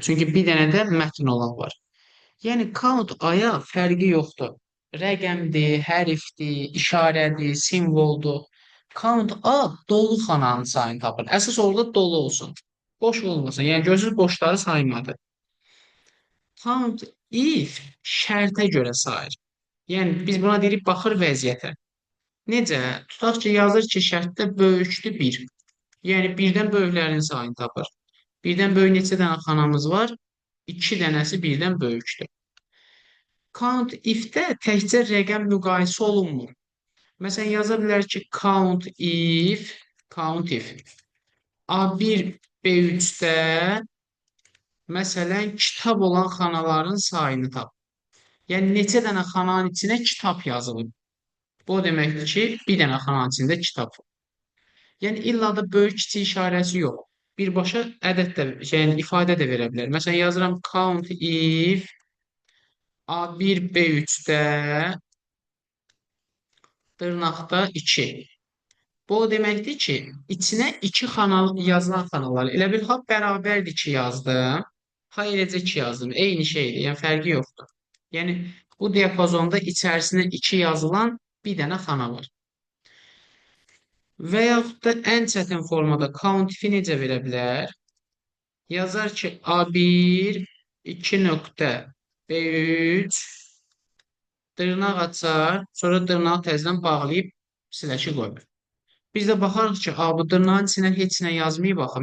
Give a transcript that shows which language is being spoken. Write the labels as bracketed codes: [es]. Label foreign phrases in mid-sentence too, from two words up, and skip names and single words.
[az] Çünki bir dənə də mətn olan var. Yəni count aya fərqi yoxdur. Rəqəmdir, hərfdir, işarədir, simvoldur. Count A dolu xananın sayını tapır. Əsas orada dolu olsun. Boş olmasın. Yəni gözünüz boşları saymadı. Count if şərtə görə sayır. Yəni biz buna deyirik baxır vəziyyətə. Necə? Tutaq ki, yazır ki, şərtdə böyükdür 1. Yəni 1-dən böyüklərin sayını tapır. 1-dən böyük neçə dənə xanamız var? 2 dənəsi 1-dən böyükdür. Count if-də təkcə rəqəm müqayisə olunmur. Məsələn, yaza bilər ki, count if A1 B3-də məsələn kitab olan xanaların sayını tap. Yəni neçə dənə xananın içinə kitab yazılıb. Bu o deməkdir ki, bir dənə xananın içində kitab var. Yəni illa da böyük kiçik işarəsi yox. Birbaşa ədəd də, yəni ifadə də verə bilər. Məsələn, yazıram count if A1 B3-də dırnaqda 2. Bu o deməkdir ki, içinə 2 xana yazılan xanalar. Elə bil ha bərabərdir 2 yazdım. Ha eləcə 2 yazdım. Eyni şeydir. Yəni fərqi yoxdur. Yəni bu diapazonda içərisinə 2 yazılan bir dənə xana var. Və yaxud da ən çətin formada count if-i necə verə bilər? Yazar ki, A1 2 nöqtə B3 dırnaq açar, sonra dırnağı təzədən bağlayıb siləşi qoyur. Biz də baxarıq ki, bu dırnağın içinə heç nə yazmayıb axı.